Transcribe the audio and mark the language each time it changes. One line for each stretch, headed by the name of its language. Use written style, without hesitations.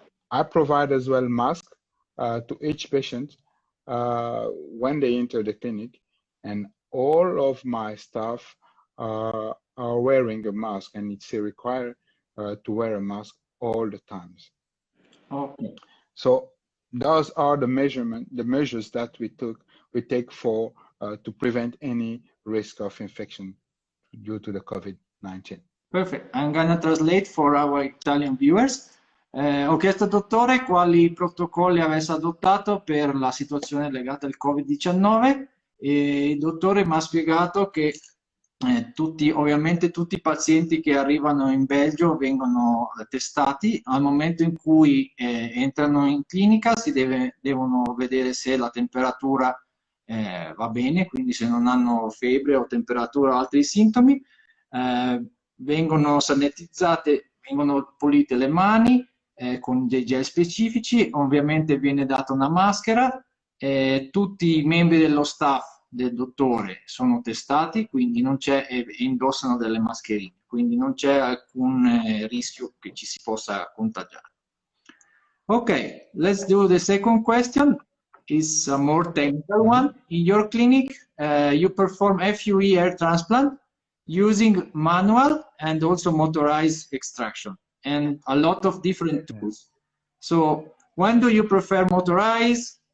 English: I provide as well masks to each patient when they enter the clinic, and all of my staff are wearing a mask, and it's required to wear a mask all the times. Okay. So those are the measures that we take for to prevent any risk of infection due to the COVID-19. Perfect. I'm gonna translate for our Italian viewers.
Italian: Ho chiesto al dottore quali protocolli avesse adottato per la situazione legata al Covid-19 e il dottore mi ha spiegato che ovviamente tutti i pazienti che arrivano in Belgio vengono testati. Al momento in cui entrano in clinica devono vedere se la temperatura va bene, quindi se non hanno febbre o temperatura o altri sintomi. Vengono sanitizzate, vengono pulite le mani con dei gel specifici, ovviamente viene data una maschera, tutti i membri dello staff del dottore sono testati, quindi non c'è, indossano delle mascherine, quindi non c'è alcun rischio che ci si possa contagiare.
English: Ok, let's do the second question. It's a more technical one. In your clinic, you perform FUE air transplant using manual and also motorized extraction and a lot of different tools. So when do you prefer motorized?